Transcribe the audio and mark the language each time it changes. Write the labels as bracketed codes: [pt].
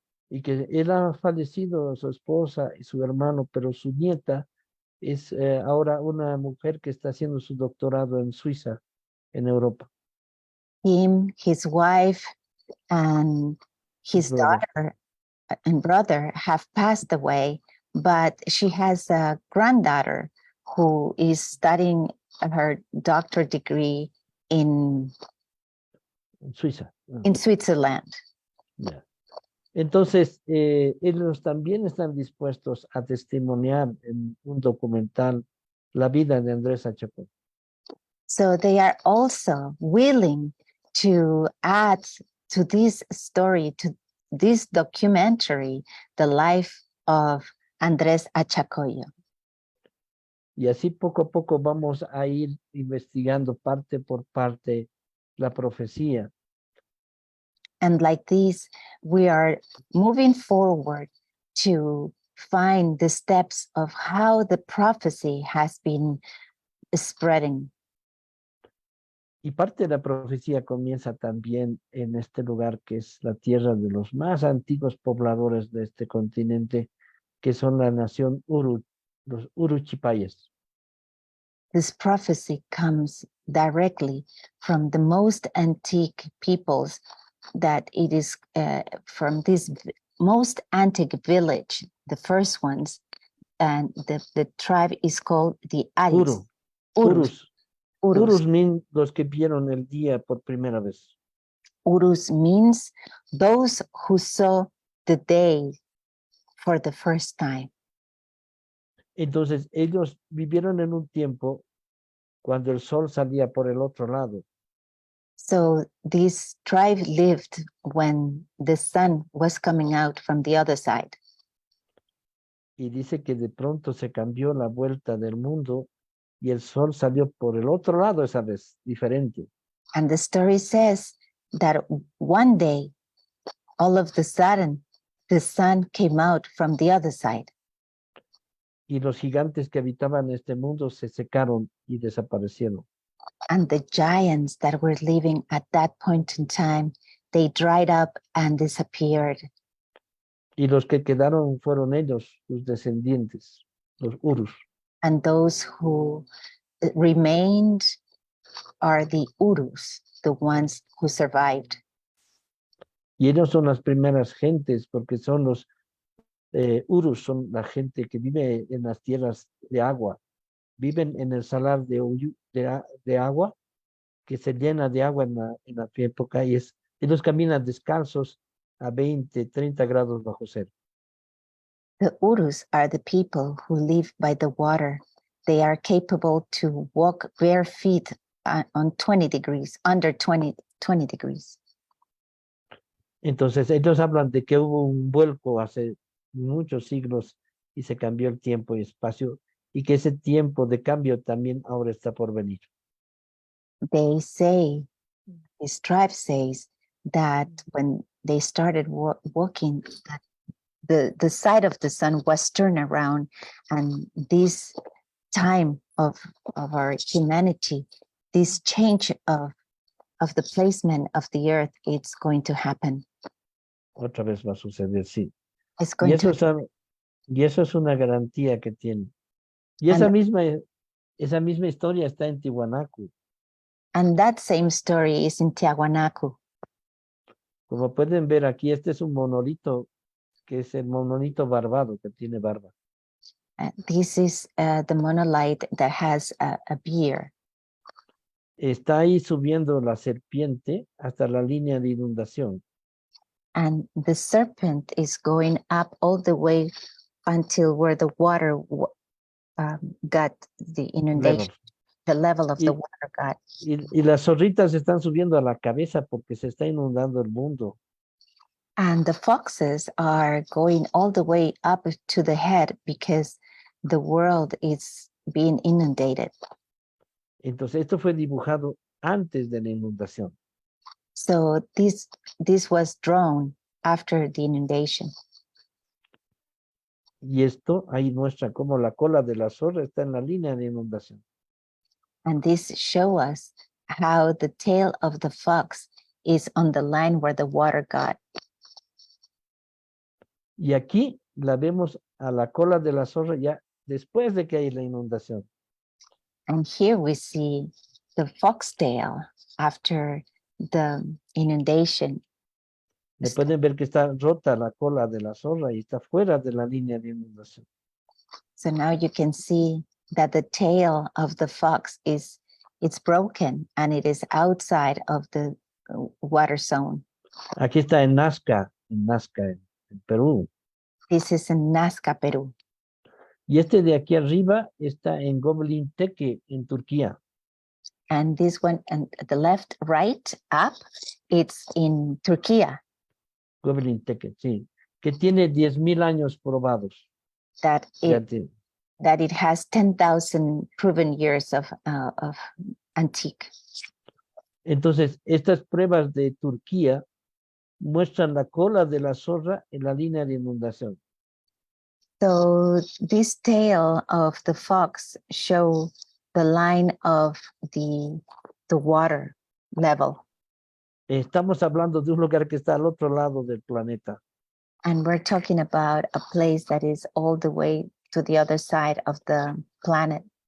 [es] Y que él ha fallecido, su esposa y su hermano, pero su nieta es ahora una mujer que está haciendo su doctorado en Suiza, en Europa. [en] Him, his wife, and his daughter and brother have passed away, but she has a granddaughter who is studying her doctorate degree in [es] Suiza. [en] in Switzerland. Yeah. [es] Entonces, ellos también están dispuestos a testimoniar en un documental la vida de Andrés Achacoyo. [en] So they are also willing to add to this story, to this documentary, the life of Andrés Achacoyo. [es] Y así poco a poco vamos a ir investigando parte por parte la profecía. [en] And like this, we are moving forward to find the steps of how the prophecy has been spreading. [es] Y parte de la profecía comienza también en este lugar que es la tierra de los más antiguos pobladores de este continente, que son la nación Uru, los Uruchipayes. [en] This prophecy comes directly from the most antique peoples, that it is from this most antique village, the first ones, and the tribe is called the Aris. Urus. Urus. [es] Urus [en] mean [es] los que vieron el día por primera vez. [en] Urus means those who saw the day for the first time. [es] Entonces, ellos vivieron en un tiempo cuando el sol salía por el otro lado. [en] So this tribe lived when the sun was coming out from the other side. [es] Y dice que de pronto se cambió la vuelta del mundo y el sol salió por el otro lado esa vez, diferente. [en] And the story says that one day, all of the sudden, the sun came out from the other side. [es] Y los gigantes que habitaban este mundo se secaron y desaparecieron. [en] And the giants that were living at that point in time, they dried up and disappeared. [es] Y los que quedaron fueron ellos, sus descendientes, los Urus. [en] And those who remained are the Urus, the ones who survived. [es] Y ellos son las primeras gentes, porque son los Urus, son la gente que vive en las tierras de agua. Viven en el salar de agua, que se llena de agua en la época, y ellos caminan descalzos a 20, 30 grados bajo cero. [en] The Urus are the people who live by the water. They are capable to walk bare feet on 20 degrees, under 20 degrees. [es] Entonces, ellos hablan de que hubo un vuelco hace muchos siglos y se cambió el tiempo y espacio, y que ese tiempo de cambio también ahora está por venir. [en] They say, this tribe says, that when they started walking, that the side of the sun was turned around, and this time of our humanity, this change of the placement of the earth, it's going to happen. [es] Otra vez va a suceder, sí. [en] It's [es] Y [en] going [es] eso, [en] to, [es] y eso es una garantía que tiene. Y [en] and [es] esa misma historia está en Tiwanaku. [en] that same story is in Tiahuanacu. [es] Como pueden ver aquí, este es un monolito, que es el monolito barbado, que tiene barba. [en] This is the monolith that has a beard. [es] Está ahí subiendo la serpiente hasta la línea de inundación. [en] And the serpent is going up all the way until where the water got the inundation, Level. the level of the [es] Y- [en] water got. [es] Y las zorritas están subiendo a la cabeza porque se está inundando el mundo. [en] And the foxes are going all the way up to the head because the world is being inundated. [es] Entonces, esto fue dibujado antes de la inundación. [en] So this was drawn after the inundation. [es] Y esto ahí muestra cómo la cola de la zorra está en la línea de inundación. [en] And this show us how the tail of the fox is on the line where the water got. [es] Y aquí la vemos a la cola de la zorra ya después de que hay la inundación. [en] And here we see the foxtail after the inundation. [es] Le pueden ver que está rota la cola de la zorra y está fuera de la línea de inundación. [en] So now you can see that the tail of the fox it's broken and it is outside of the water zone. [es] Aquí está en Nazca, en Perú. [en] This is in Nazca, Peru. [es] Y este de aquí arriba está en Göbekli Tepe, en Turquía. [en] And this one, and the left, right, up, it's in Turkey. [es] Göbekli Tepe, sí. Que tiene 10,000 años probados. [en] That [es] Ya [en] it [es] tiene. [en] that it has 10,000 proven years of antique. [es] Entonces, estas pruebas de Turquía muestran la cola de la zorra en la línea de inundación. [en] So this tail of the fox show the line of the water level. [es] Estamos hablando de un lugar que está al otro lado del planeta. [en] And we're talking about a place that is all the way to the other side of the planet.